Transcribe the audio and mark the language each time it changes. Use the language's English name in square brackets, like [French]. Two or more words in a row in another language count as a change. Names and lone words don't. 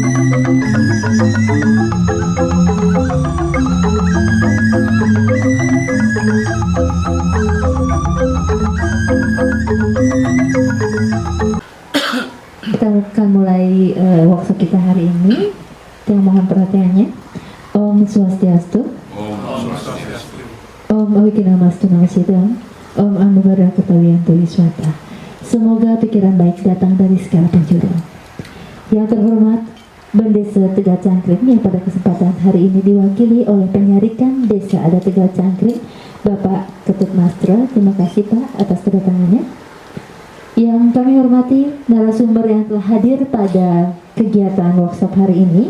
[Indonesian] Kita akan mulai workshop kita hari ini. Yang mohon perhatiannya. [Sanskrit] Om Swastiastu. Om Awikinamastu Namasidam. Om Anugerah Kepawiyanto Wiswata. [Indonesian] Semoga pikiran baik datang dari segala penjuru. Yang terhormat Bendesa Tegal Cangkring yang pada kesempatan hari ini diwakili oleh Penyarikan Desa Adat Tegal Cangkring, Bapak Ketut Mastra. Terima kasih Pak atas kedatangannya. Yang kami hormati narasumber yang telah hadir pada kegiatan workshop hari ini.